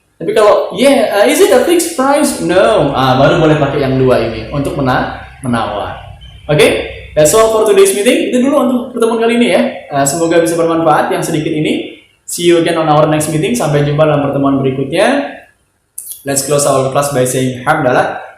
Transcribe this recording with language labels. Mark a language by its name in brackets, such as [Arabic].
[Indonesian] Tapi kalau [English] is it a fixed price? No. [Indonesian] Baru boleh pakai yang dua ini untuk menawar. [English] Oke, that's all for today's meeting. [Indonesian] Itu dulu untuk pertemuan kali ini ya. Semoga bisa bermanfaat yang sedikit ini. [English] See you again on our next meeting. [Indonesian] Sampai jumpa dalam pertemuan berikutnya. [English] Let's close our class by saying hamdalah.